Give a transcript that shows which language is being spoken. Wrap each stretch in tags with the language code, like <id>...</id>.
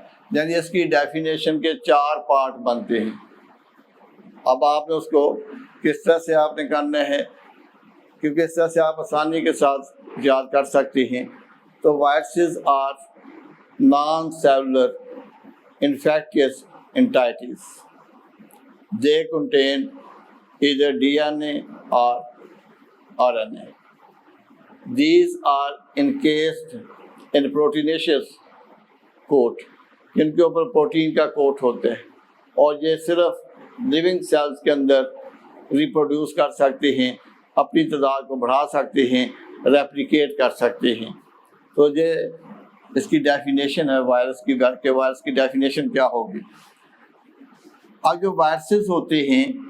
<ur>یعنی اس کی ڈیفینیشن کے 4 پارٹ بنتے ہیں. اب آپ نے اس کو کس طرح سے آپ نے کرنا ہے، کیونکہ اس طرح سے آپ آسانی کے ساتھ یاد کر سکتے ہیں.</ur> <en>تو viruses are non cellular infectious entities. They contain either DNA or RNA. These are encased in proteinaceous coat.</en> <ur>ان کے اوپر پروٹین کا کوٹ ہوتا ہے، اور یہ صرف لیونگ سیلز کے اندر ریپروڈیوس کر سکتے ہیں، اپنی تعداد کو بڑھا سکتے ہیں، ریپلیکیٹ کر سکتے ہیں. تو یہ اس کی ڈیفینیشن ہے وائرس کی، کہ وائرس کی ڈیفینیشن کیا ہوگی. اب جو وائرسز ہوتے ہیں</ur>